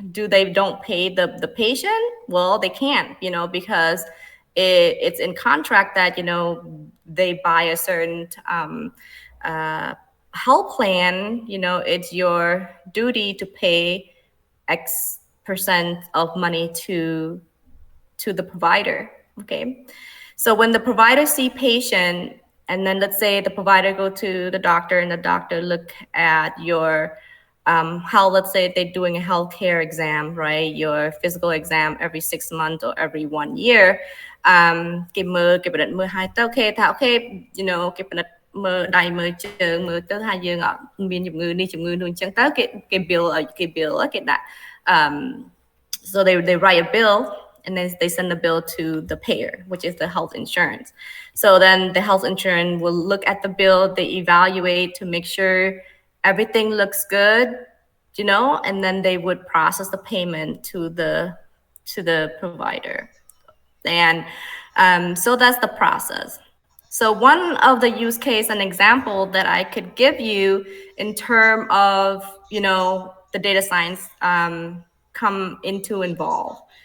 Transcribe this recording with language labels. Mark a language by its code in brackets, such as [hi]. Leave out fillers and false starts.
[en] Do they don't pay the patient? Well, they can't, you know, because it's in contract that, you know, they buy a certain health plan, you know, it's your duty to pay X% of money to the provider, okay? So when the provider see patient, and then let's say the provider go to the doctor and the doctor look at your how, let's say they're doing a healthcare exam, right? Your physical exam every 6 months or every 1 year. [km] គេមើលគេពិនិត្យមើលឲ្យទៅអូខេថាអូខេ [en] you know [km] គេពិនិត្យមើលដៃមើលជើងមើលទៅថាយើងអត់មានជំងឺនេះជំងឺនោះអញ្ចឹងទៅគេ bill គេដាក់ [en] so they write a bill and then they send the bill to the payer, which is the health insurance. So then the health insurance will look at the bill, they evaluate to make sure everything looks good, you know, and then they would process the payment to the provider. And so that's the process. So one of the use case and example that I could give you in terms of, you know, the data science come into involve.